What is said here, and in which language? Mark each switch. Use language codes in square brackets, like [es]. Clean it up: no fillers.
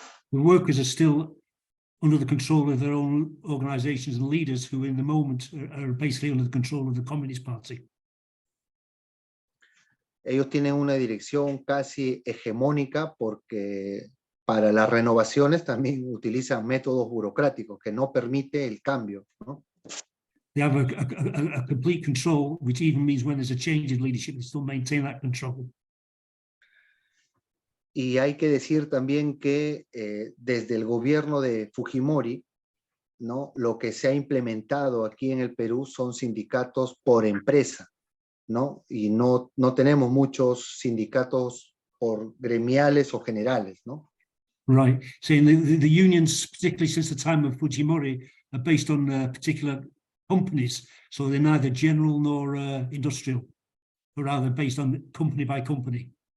[en] The workers are still under the control of their own organizations and leaders who in the moment are basically under the control of the Communist Party. [es] Ellos tienen una dirección casi hegemónica porque para las renovaciones también utilizan métodos burocráticos que no permite el cambio, ¿no? [en] They have a complete control, which even means when there's a change in leadership, they still maintain that control. [es] Y hay que decir también que desde el gobierno de Fujimori, ¿no?, lo que se ha implementado aquí en el Perú son sindicatos por empresa, ¿no? Y no tenemos muchos sindicatos por gremiales o generales, ¿no? [en] Right. So the unions, particularly since the time of Fujimori, are based on particular companies. So they're neither general nor industrial, but rather based on company by company.